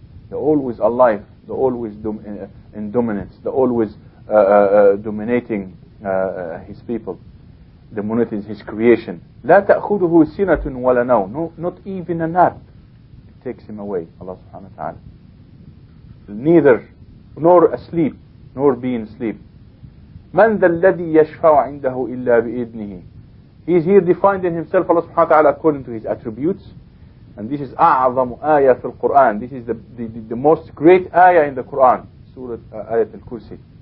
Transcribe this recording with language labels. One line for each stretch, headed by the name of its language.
English: The always alive, the always in dominance, the always dominating his people. The monotheism is his creation.
Arabic: لا تأخذه سنة ولا نوم.
English: Not even a nap. It takes him away, Allah subhanahu wa ta'ala. Neither, nor asleep, nor being asleep.
Arabic: من ذا الذي يشفع عنده إلا بإذنه.
English: He is here defined in himself, Allah subhanahu wa ta'ala, according to his attributes. And this is
Arabic: أعظم آية في القرآن.
English: This is the most great ayah in the Quran. Surah Ayat al-Kursi.